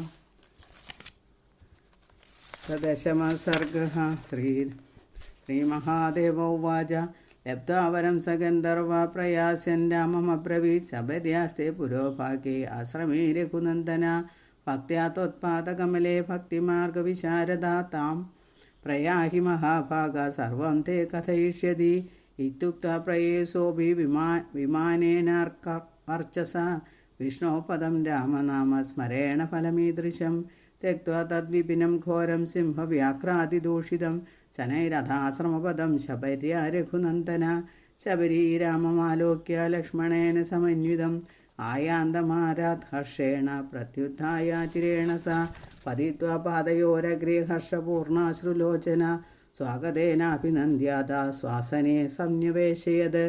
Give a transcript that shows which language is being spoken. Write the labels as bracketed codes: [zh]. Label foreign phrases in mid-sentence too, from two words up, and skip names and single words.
[sa] ദശമഃ ശ്രീമഹാദേവ ഉവാച ലബ്ധ്വാവരം സ ഗന്ധർവാ പ്രയാസ്യൻ രാമമബ്രവീത് ശബര്യാസ്തേ പുരോഭാഗേ ആശ്രമേ രഘുനന്ദന ഭക്ത്യാ ത്വത്പാദകമലേ ഭക്തിമാർഗവിശാരദാ താം പ്രയാഹി മഹാഭാഗ സർവം തേ കഥയിഷ്യതി. ഇത്യുക്ത്വാ പ്രയേസോഭി വിമാനേനാർച്ചസ വിഷ്ണോ പദം രാമനാമ സ്മരേണ ഫലമീദൃശം त्यक्त्वा तद्विपिनं घोरं सिंहव्याघ्रादिदूषितं शनैरथाश्रमपदं शबर्या रघुनन्दन. शबरीराममालोक्य लक्ष्मणेन समन्वितम् आयान्तमारात् हर्षेण प्रत्युत्थायाचिरेण सा पतित्वा पादयोरग्रे हर्षपूर्णाश्रुलोचना स्वागतेनाभिनन्द्याता श्वासने संन्यवेशयत्.